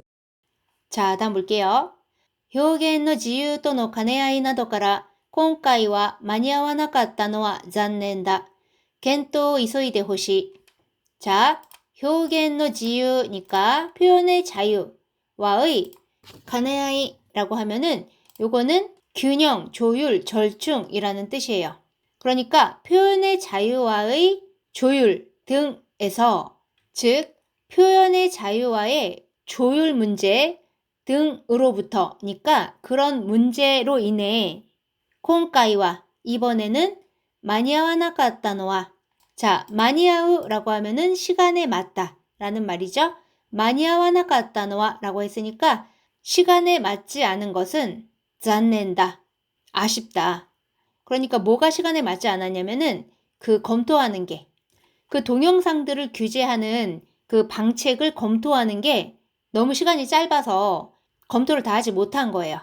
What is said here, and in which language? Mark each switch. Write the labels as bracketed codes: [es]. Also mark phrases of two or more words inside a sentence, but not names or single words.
[ko] 자, 다음 볼게요. [ja] 表現の自由との兼ね合いなどから今回は間に合わなかったのは残念だ. 検討を急いでほしい. [ko] 자, 표현의 자유니까 표현의 자유와의 간해아이라고 하면은 요거는 균형, 조율, 절충이라는 뜻이에요. 그러니까 표현의 자유와의 조율 등에서 즉 표현의 자유와의 조율 문제 등으로부터니까 그런 문제로 인해 [ja] 今回は [ko] 이번에는 [ja] 間に合わなかったのは [ko] 자, [ja] 間に合う [ko] 라고 하면은 시간에 맞다 라는 말이죠. [ja] 間に合わなかったのは [ko] 라고 했으니까 시간에 맞지 않은 것은 [ja] 残念だ, [ko] 아쉽다. 그러니까 뭐가 시간에 맞지 않았냐면은 그 검토하는 게, 그 동영상들을 규제하는 그 방책을 검토하는 게 너무 시간이 짧아서 검토를 다 하지 못한 거예요.